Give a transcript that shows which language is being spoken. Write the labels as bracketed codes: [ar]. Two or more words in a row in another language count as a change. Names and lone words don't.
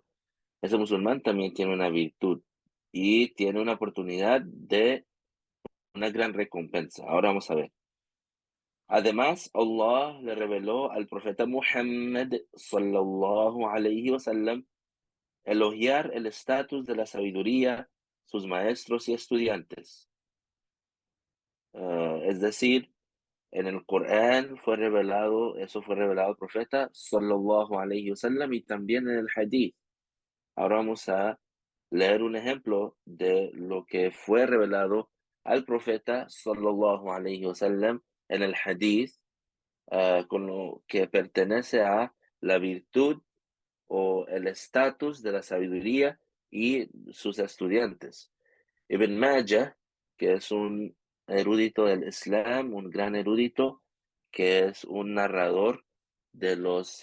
[es] Ese musulmán también tiene una virtud y tiene una oportunidad de una gran recompensa. Ahora vamos a ver. Además, Allah le reveló al profeta Muhammad [ar] صلى الله عليه وسلم [es] elogiar el estatus de la sabiduría, sus maestros y estudiantes. Es decir, en el Corán eso fue revelado al profeta [ar] صلى الله عليه وسلم [es] y también en el Hadith. Ahora vamos a leer un ejemplo de lo que fue revelado al profeta [ar] صلى الله عليه وسلم [es] en el Hadith, con lo que pertenece a la virtud o el estatus de la sabiduría y sus estudiantes. Ibn Majah, que es un erudito del Islam, un gran erudito, que es un narrador de los